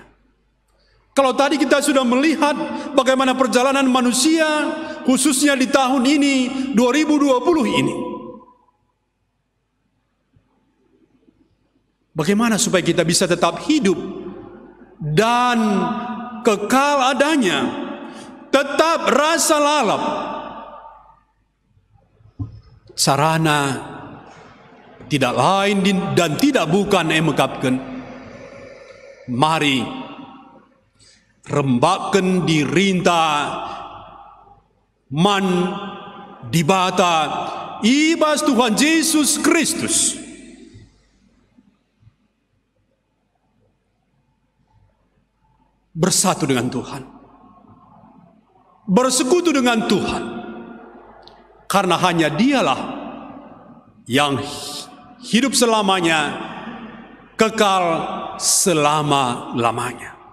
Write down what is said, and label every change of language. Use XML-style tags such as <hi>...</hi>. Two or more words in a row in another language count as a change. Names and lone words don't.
<id>Kalau tadi kita sudah melihat bagaimana perjalanan manusia, khususnya di tahun ini, 2020 ini, bagaimana supaya kita bisa tetap hidup dan kekal adanya, tetap</id> <btx>rasa lalap.</btx> <id>Sarana tidak lain dan tidak bukan emekapkan.</id> <btx>Mari rembakan dirinta man dibata ibas Tuhan Yesus Kristus.</btx> <id>Bersatu dengan Tuhan, bersekutu dengan Tuhan, karena hanya Dialah yang hidup selamanya, kekal selama-lamanya.</id>